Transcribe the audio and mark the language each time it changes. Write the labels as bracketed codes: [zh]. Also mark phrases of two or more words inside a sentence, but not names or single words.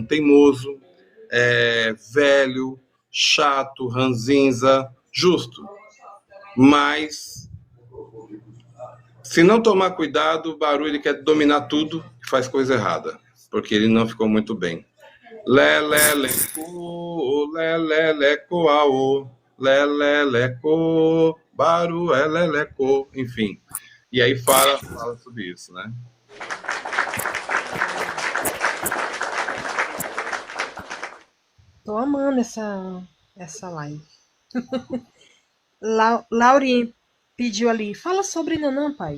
[pt] Teimoso, velho, chato, ranzinza, justo. Mas, se não tomar cuidado, Baru ele quer dominar tudo e faz coisa errada, porque ele não ficou muito bem. Leleleco, leleleco, aô, leleleco, Baru é leleco, enfim. E aí fala sobre isso, né? Tô amando essa live. Laurinha pediu ali, fala sobre Nanã, pai.